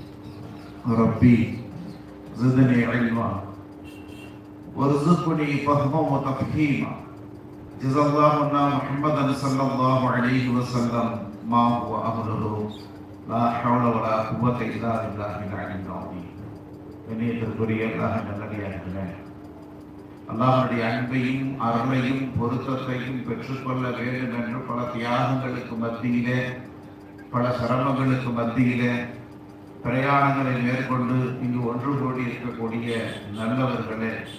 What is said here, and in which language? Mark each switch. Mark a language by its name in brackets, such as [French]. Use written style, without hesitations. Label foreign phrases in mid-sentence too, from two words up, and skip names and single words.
[Arabic] ربي زدني علما وارزقني فهما وتفهيما. جزا الله عنا محمدا صلى الله عليه وسلم ما هو أهله. لا حول ولا قوة إلا بالله العلي العظيم. [Tamil] கண்ணியத்திற்குரிய அல்லாஹ் நல்லடியார்களே, அல்லாஹ்வுடைய அன்பையும் அருளையும் பொருத்தத்தையும் பெற்றுக்கொள்ள வேண்டும் என்று பல தியாகங்களுக்கு மத்தியிலே, பல சிரமங்களுக்கு மத்தியிலே பிரயாணங்களை மேற்கொண்டு இங்கு ஒன்று கூடி இருக்கக்கூடிய நல்லவர்களே,